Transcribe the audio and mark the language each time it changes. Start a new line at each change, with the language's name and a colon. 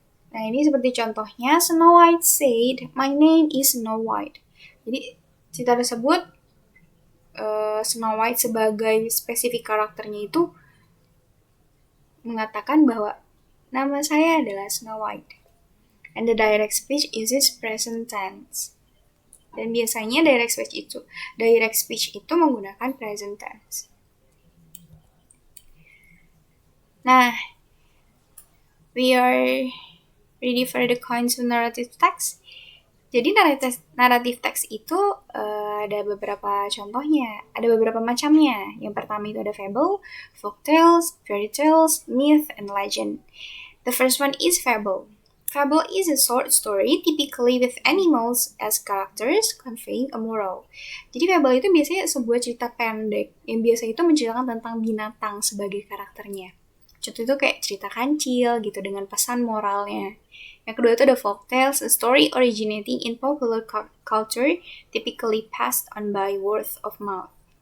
Indonesian: Nah, ini seperti contohnya, Snow White
English: said, "My name is Snow White."
Indonesian: Jadi cerita tersebut Snow White sebagai spesifik karakternya itu mengatakan bahwa nama saya adalah Snow White.
English: And the direct speech uses present tense.
Indonesian: Dan biasanya direct speech itu menggunakan present tense.
English: Nah, we are ready for the kinds of narrative text.
Indonesian: Jadi naratif teks itu ada beberapa contohnya, ada beberapa macamnya. Yang pertama itu ada fable, folktales, fairy tales, myth, and legend.
English: The first one is fable. Fable is a short story, typically with animals as characters, conveying a moral.
Indonesian: Jadi fable itu biasanya sebuah cerita pendek, yang biasa itu menceritakan tentang binatang sebagai karakternya. Contoh itu kayak cerita kancil gitu dengan pesan moralnya. Yang kedua itu ada
English: folktales, a story originating in popular culture, typically passed on by word of mouth.